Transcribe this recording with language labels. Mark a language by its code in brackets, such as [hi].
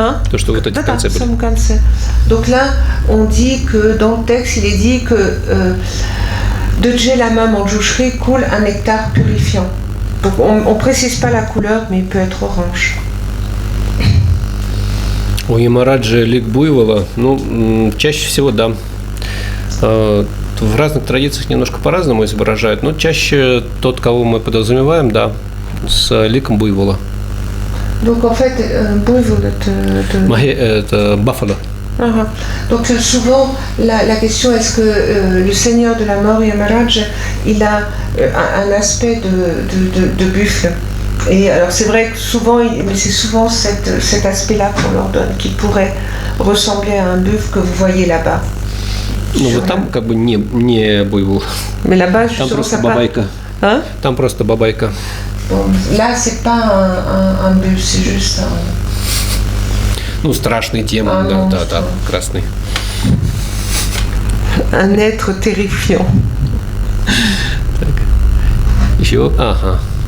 [ru] То, что вот эти в конце были. [fr] Donc là, on dit que dans le texte, il est dit que de Dje Lama Manjushri coule un nectar purifiant. Donc on ne précise pas la couleur, mais il peut être orange. [ru] У Ямараджи лик буйвола, ну, чаще всего да. В разных традициях немножко по-разному изображают, но чаще тот, кого мы подразумеваем, да, с ликом буйвола. [fr] Donc en fait, [ru] буйвол это баффало. [fr] Donc souvent, la question est-ce que le Seigneur de la mort, Yamaraj, il a un aspect de buffle. Et alors c'est vrai que souvent, mais c'est souvent cet aspect-là qu'on leur donne, qui pourrait ressembler à un buffle que vous voyez là-bas. [ru] Ну вот там как бы не буйвол. [fr] Mais là-bas, [ru] Там [fr] justement, [ru] просто [fr] ça [ru] бабайка. [fr] Hein? [ru] Там просто бабайка. [fr] Bon, là, c'est pas un buffle, c'est juste un... [ru] Ну, страшный демон, да, красный. [fr] Un être terrifiant. [ru] Так. Еще, ага.